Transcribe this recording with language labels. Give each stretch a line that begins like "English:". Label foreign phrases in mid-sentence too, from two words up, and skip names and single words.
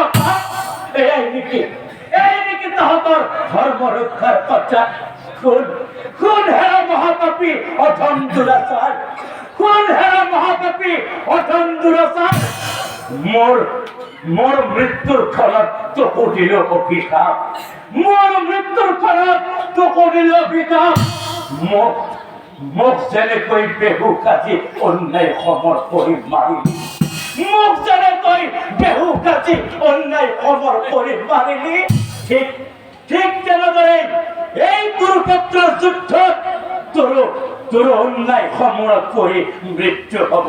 Assamese: এই নাকি তহতর ধর্ম রক্ষার কথা। কোন হেরা মহাপাপী অধম দুরাচার, কোন হেরা মহাপাপী অধম দুরাচার মোর মৃত্যুর ফলত তোকো দিল অভিশাপ। মোর মৃত্যুর ফলত তোকো দিল অভিশাপ। মোক যেনেকৈ বেহু কাটি অন্যায় সমৰ কৰি মাৰিলি, মোক যেনেকৈ বেহু কাটি অন্যায় সমৰ কৰি মাৰিলি, ঠিক তেনেদৰে এই কুৰুক্ষেত্ৰৰ যুদ্ধত তোৰ অন্যায় সমৰত কৰি মৃত্যু হব।